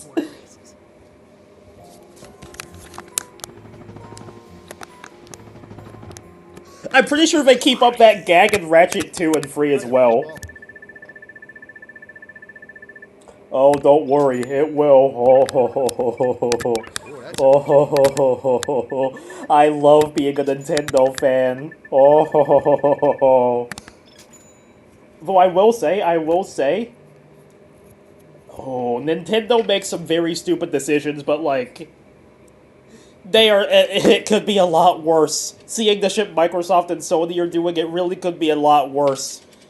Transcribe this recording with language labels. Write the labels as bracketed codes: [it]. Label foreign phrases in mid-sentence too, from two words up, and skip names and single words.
[en] I'm pretty sure they keep up that gag in Ratchet 2 and 3 as well. Oh, don't worry, it will. Oh, ho, ho, ho, ho, ho, ho. Oh, ho, ho, ho, ho, ho, ho. I love being a Nintendo fan. Oh, ho, ho, ho, ho, ho, ho. Though I will say, oh, Nintendo makes some very stupid decisions, but like, it could be a lot worse. Seeing the shit Microsoft and Sony are doing, it really could be a lot worse.